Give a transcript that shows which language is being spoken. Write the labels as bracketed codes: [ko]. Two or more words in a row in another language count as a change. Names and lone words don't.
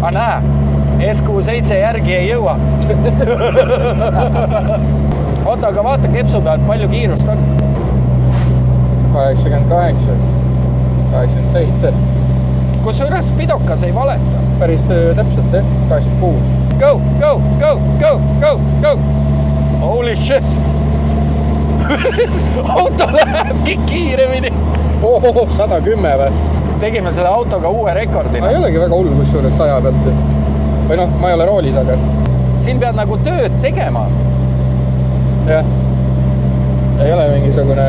[et] Aga näe, SQ7 järgi ei jõua. Oota, aga vaata kepsu pealt, palju kiirust on? 88, 87. Kusjuures pidokas ei valeta. Päris täpselt, 86. [en] Go, go, go, go, go, go! Holy shit! [et] Auto lähebki kiiremini. 110 või? Tegime selle autoga uue rekordina. Ei olegi väga hull kusjuures 100 pealt. Või noh, ma ei ole roolis, aga... Siin pead nagu tööd tegema. Jah. Ei ole mingisugune...